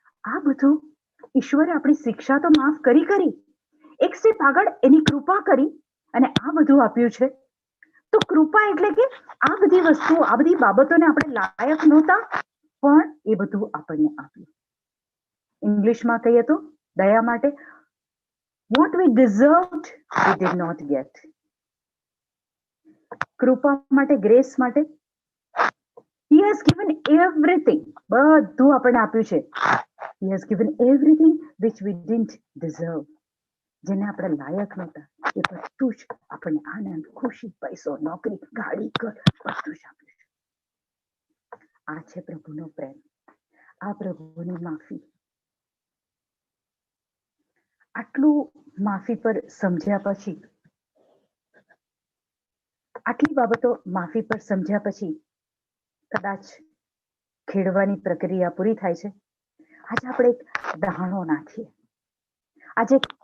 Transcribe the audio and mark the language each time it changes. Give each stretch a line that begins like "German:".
Gujarati: આ બધું ઈશ્વરે આપણી શિક્ષા તો માફ કરી, એક સ્ટેપ આગળ એની કૃપા કરી અને આ બધું આપ્યું છે. તો કૃપા એટલે કે આ બધી વસ્તુઓ, આ બધી બાબતોને આપણે લાયક નહોતા પણ એ બધું આપણને આપ્યું. ઇંગ્લિશમાં કહીએ તો દયા માટે,
English: what we deserved we did not get.
Gujarati: કૃપા માટે, ગ્રેસ માટે,
English: he has given everything,
Gujarati: બધું આપણને આપ્યું છે.
English: he has given everything which we didn't deserve.
Gujarati: જેને આપણે લાયક નહોતા એ બધું જ આપણને આનંદ, ખુશી, પૈસો, નોકરી, ગાડી, ઘર બધું જ આપ્યું છે. આ છે પ્રભુનો પ્રેમ, આ પ્રભુની માફી. આટલું માફી પર સમજ્યા પછી, આટલી બાબતો માફી પર સમજ્યા પછી કદાચ ખેડવાની પ્રક્રિયા પૂરી થાય છે. આજે આપણે એક દહાણો નાખીએ, આજે